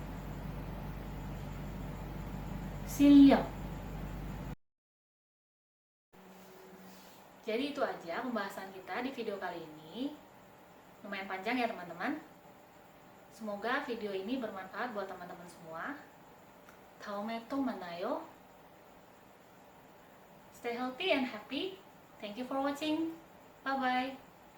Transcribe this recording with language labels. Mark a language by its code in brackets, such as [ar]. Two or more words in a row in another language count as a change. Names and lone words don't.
[ko] 실력. [id] Jadi itu aja pembahasan kita di video kali ini. Lumayan panjang ya teman-teman. Semoga video ini bermanfaat buat teman-teman semua. [ko] 다음에 또 만나요. [en] Stay healthy and happy. Thank you for watching. Bye bye.